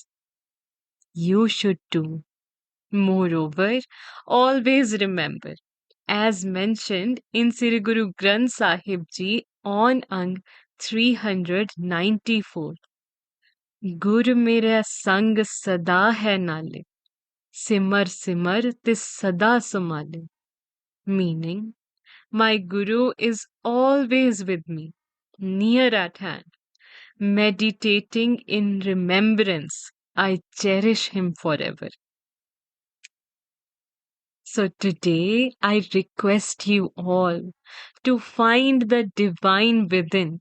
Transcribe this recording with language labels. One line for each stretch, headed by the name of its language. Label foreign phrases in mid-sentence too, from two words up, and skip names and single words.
English: You should too. Moreover, always remember, as mentioned in Sri Guru Granth Sahib Ji on Ang 394,
Punjabi: ਗੁਰ ਮੇਰਾ ਸੰਗ ਸਦਾ ਹੈ ਨਾਲੇ, ਸਿਮਰ ਸਿਮਰ ਤਿਸ ਸਦਾ ਸਮਾਲੇ.
English: Meaning, my Guru is always with me, near at hand. meditating in remembrance. I cherish him forever. So today I request you all to find the divine within.